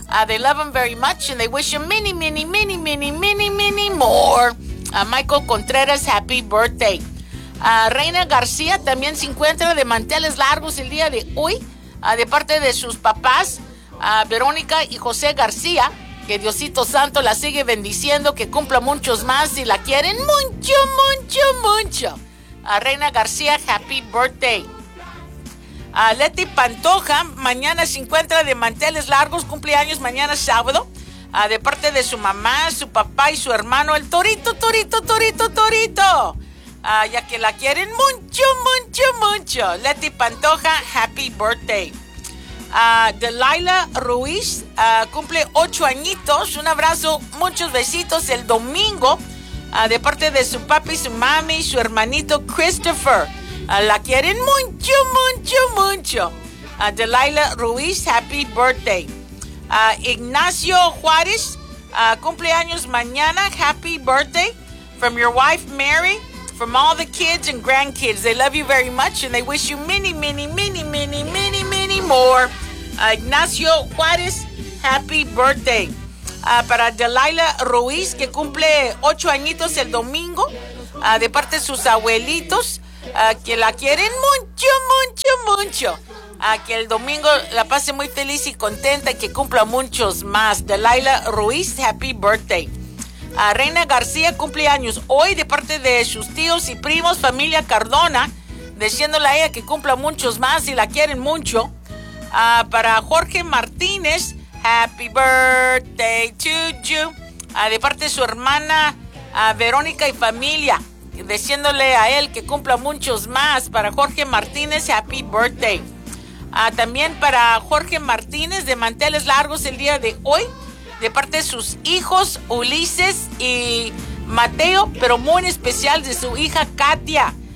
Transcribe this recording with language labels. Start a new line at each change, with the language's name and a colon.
English: They love him very much and they wish him many, many, many, many, many, many more. Michael Contreras, happy birthday.
Spanish: Reina García también se encuentra de manteles largos el día de hoy, de parte de sus papás, Verónica y José García. Que Diosito Santo la sigue bendiciendo, que cumpla muchos más y la quieren mucho, mucho, mucho. Reina García,
English: happy birthday.
Spanish: Leti Pantoja, mañana se encuentra de manteles largos, cumpleaños mañana sábado. De parte de su mamá, su papá y su hermano, el Torito, Torito, Torito, Torito. Ya que la quieren mucho, mucho, mucho. Leti Pantoja,
English: happy birthday.
Spanish: Delilah Ruiz cumple 8 añitos. Un abrazo, muchos besitos el domingo de parte de su papi, su mami, su hermanito Christopher. La quieren mucho, mucho, mucho. Delilah Ruiz,
English: happy birthday.
Spanish: Ignacio Juárez cumple años mañana.
English: Happy birthday from your wife Mary, from all the kids and grandkids. They love you very much and they wish you many, many, many, many, many, many more. Ignacio Juárez, happy birthday.
Spanish: Para Delilah Ruiz, que cumple 8 añitos el domingo, de parte de sus abuelitos, que la quieren mucho, mucho, mucho. Que el domingo la pase muy feliz y contenta y que cumpla muchos más. Delilah Ruiz,
English: happy birthday.
Spanish: Reina García cumple años hoy de parte de sus tíos y primos, familia Cardona, diciéndole a ella que cumpla muchos más y la quieren mucho. Para Jorge Martínez,
English: happy birthday to you.
Spanish: De parte de su hermana Verónica y familia, diciéndole a él que cumpla muchos más. Para Jorge Martínez,
English: happy birthday.
Spanish: También para Jorge Martínez, de manteles largos el día de hoy, de parte de sus hijos Ulises y Mateo, pero muy en especial de su hija Katia.